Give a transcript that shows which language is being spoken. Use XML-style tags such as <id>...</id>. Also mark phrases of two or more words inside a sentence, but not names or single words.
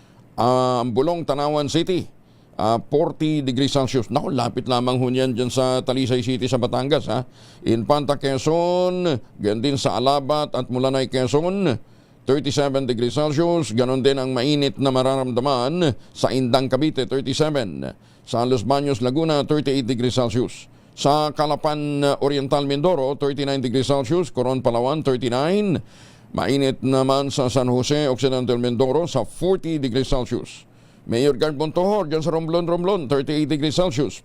<tl>Ang Bulong, Tanawan City, 40</tl> <en>degrees Celsius.</en> <tl>Naku, lapit lamang ho yan dyan sa Talisay City sa Batangas. Infanta, Quezon, ganun din sa Alabat at Mulanay, Quezon, 37</tl> <en>degrees Celsius.</en> <tl>Ganon din ang mainit na mararamdaman sa Indang, Cavite, 37. Sa Los Baños, Laguna, 38</tl> <en>degrees Celsius.</en> <tl>Sa Calapan, Oriental, Mindoro, 39</tl> <en>degrees Celsius.</en> <tl>Coron, Palawan, 39. Mainit naman sa San Jose, Occidental Mindoro sa 40</tl> <en>degrees Celsius.</en> <tl>Mayor Guard Montohor dyan sa Romblon, 38</tl> <en>degrees Celsius.</en>